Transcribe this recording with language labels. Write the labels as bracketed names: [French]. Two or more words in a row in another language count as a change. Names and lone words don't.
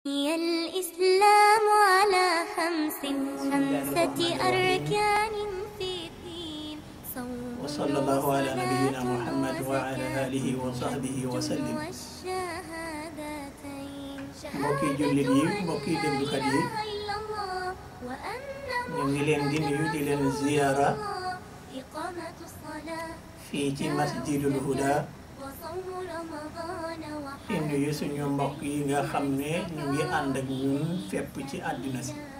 [Arabic] الإسلام على خمسة أركان في الدين وصلى الله على نبينا محمد وعلى آله وصحبه وسلم. [Wolof] mbokki jullit yi mbokki déglukat yi ñu ngi leen di nuyu di leen ziyaara fii ci [Arabic] مسجد الهدى [Wolof] di nuyu suñu mbokk yi nga xam ne ñu ngi ànd ak ñun fépp ci àddina si